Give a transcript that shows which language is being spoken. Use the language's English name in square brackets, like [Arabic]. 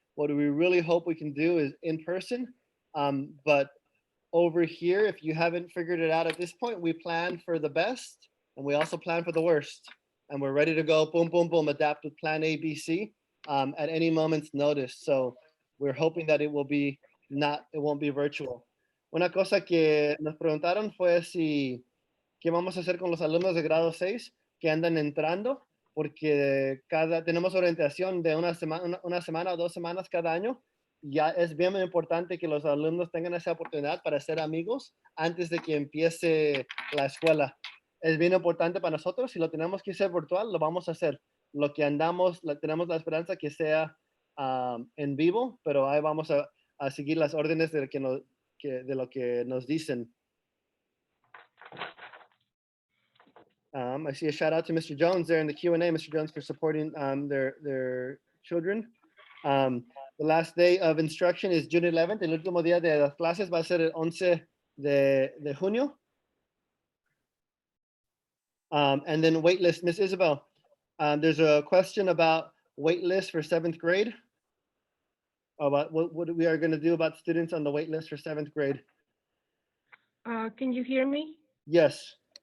[English] What we really hope we can do is in person. But over here, if you haven't figured it out at this point, we plan for the best and we also plan for the worst. And we're ready to go, boom, boom, boom, adapt with plan A, B, C at any moment's notice. So we're hoping that it won't be virtual. [Spanish] Una cosa que nos preguntaron fue qué vamos a hacer con los alumnos de grado 6 que andan entrando. porque tenemos orientación de una semana o 2 semanas cada año. Ya es bien importante que los alumnos tengan esa oportunidad para ser amigos antes de que empiece la escuela. Es bien importante para nosotros. Si lo tenemos que hacer virtual, lo vamos a hacer. Lo que tenemos la esperanza que sea en vivo, pero ahí vamos a seguir las órdenes de lo que nos dicen. [English] I see a shout out to Mr. Jones there in the Q&A, Mr. Jones, for supporting their children. The last day of instruction is June 11th. [Spanish] El último día de las clases va a ser el 11 de junio. [English] And then waitlist, Miss Isabel, there's a question about waitlist for 7th grade, about what we are going to do about students on the waitlist for 7th grade. Can you hear me? Yes.